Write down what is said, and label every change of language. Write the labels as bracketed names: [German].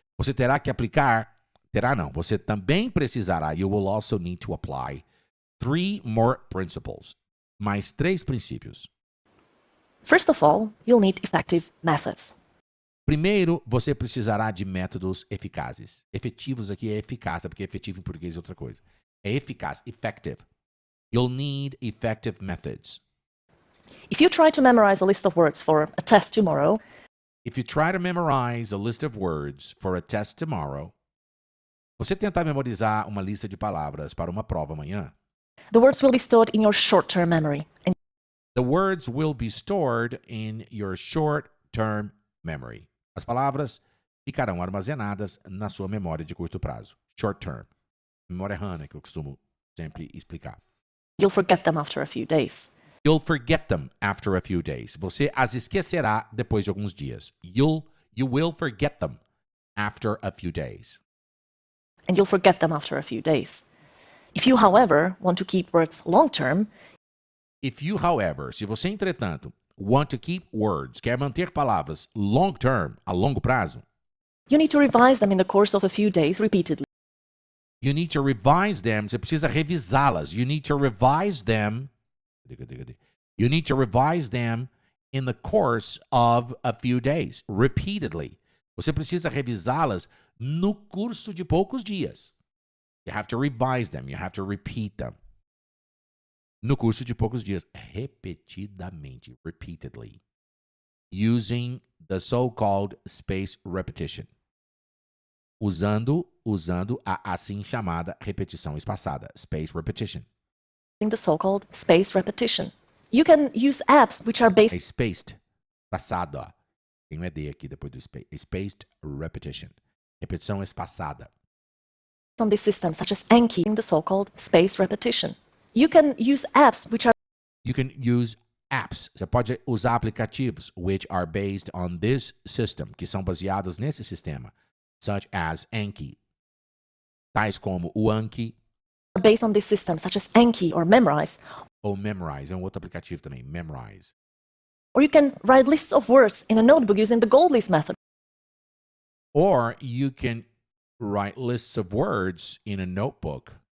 [Portuguese] Você terá que aplicar, você também precisará, [English] you will also need to apply 3 more principles. [Portuguese] Mais 3 princípios. [English] First of all, you'll need effective methods. [Portuguese] Primeiro, você precisará de métodos eficazes. Efetivos aqui é eficácia, porque efetivo em português é outra coisa. É eficaz, effective. [English] You'll need effective methods. If you try to memorize a list of words for a test tomorrow, If you try to memorize a list of words for a test tomorrow, [Portuguese] você tentar memorizar uma lista de palavras para uma prova amanhã, [English] the words will be stored in your short-term memory, and the words will be stored in your short-term memory. [Portuguese] As palavras ficarão armazenadas na sua memória de curto prazo. [English] Short term. [Portuguese] Memória RAM, que eu costumo sempre explicar. [English] you'll forget them after a few days. You'll forget them after a few days. [Portuguese] Você as esquecerá depois de alguns dias. [English] You will forget them after a few days. And you'll forget them after a few days. If you, however, want to keep words long-term, If you, however, [Portuguese] se você, entretanto, [English] want to keep words, [Portuguese] quer manter palavras [English] long term, [Portuguese] a longo prazo, [English] you need to revise them in the course of a few days repeatedly. you need to revise them. [Portuguese] Você precisa revisá-las. [English] You need to revise them. You need to revise them in the course of a few days, repeatedly. [Portuguese] Você precisa revisá-las no curso de poucos dias. [English] You have to revise them. You have to repeat them. [Portuguese] No curso de poucos dias, repetidamente, [English] repeatedly, using the so-called spaced repetition. [Portuguese] Usando a assim chamada repetição espaçada, spaced repetition. [English] In the so-called spaced repetition. You can use apps which are based [Portuguese] É spaced, passada. Tem um ED aqui depois do spaced. Spaced repetition. Repetição espaçada. [English] on this system, such as Anki, in the so-called spaced repetition. You can use apps which are You can use apps. [Portuguese] Você pode usar aplicativos [English] which are based on this system, [Portuguese] que são baseados nesse sistema, [English] such as Anki. [Portuguese] Tais como o Anki [English] based on this system, such as Anki or Memrise. [Portuguese] ou Memrise. É um outro aplicativo também, Memrise. [English] Or you can write lists of words in a notebook using the gold list method. Or you can write lists of words in a notebook.